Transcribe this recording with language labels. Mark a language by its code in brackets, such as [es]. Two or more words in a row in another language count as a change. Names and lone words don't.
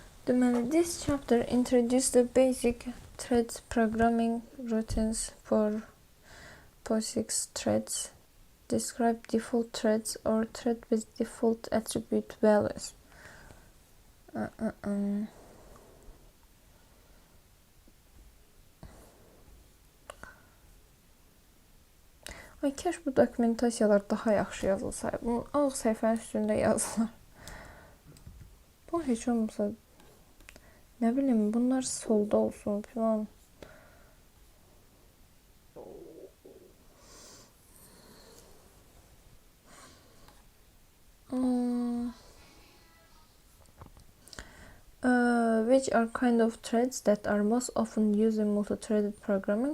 [en] This chapter introduced the basic thread programming routines for POSIX threads, describe default threads or thread with default attribute values. [az] Ay, keş bu dokumentasiyalar daha yaxşı yazılsaydı. Bunun ağ səhifənin üstündə yazılar. Bu heç olmasa, [tr] ne bileyim, bunlar solda olsun falan. [en] Which are kind of threads that are most often used in multi-threaded programming?